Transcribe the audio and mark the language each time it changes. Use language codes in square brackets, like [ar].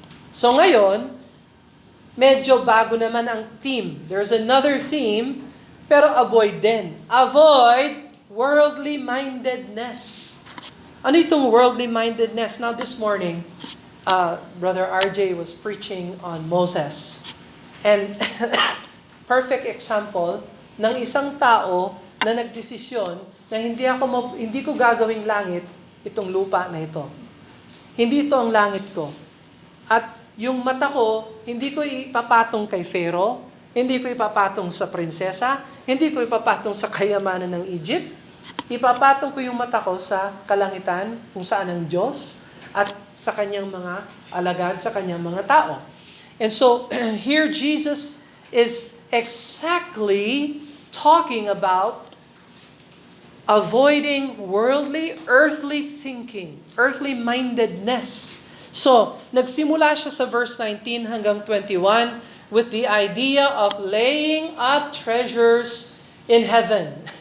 [tl] So ngayon, medyo bago naman ang theme. [en] There's another theme, pero avoid din. Avoid worldly mindedness. Ano itong worldly mindedness? Now this morning, Brother RJ was preaching on Moses. [tl] And perfect example ng isang tao na nagdesisyon na hindi ko gagawing langit itong lupa na ito. Hindi ito ang langit ko. At yung mata ko, hindi ko ipapatong kay Pharaoh, hindi ko ipapatong sa prinsesa, hindi ko ipapatong sa kayamanan ng Egypt. Ipapatong ko yung mata ko sa kalangitan kung saan ang Diyos at sa kanyang mga alagad, sa kanyang mga tao. [en] And so, here Jesus is exactly talking about avoiding worldly, earthly thinking, earthly mindedness. [tl] So, nagsimula siya sa verse 19 hanggang 21 with the idea of laying up treasures in heaven.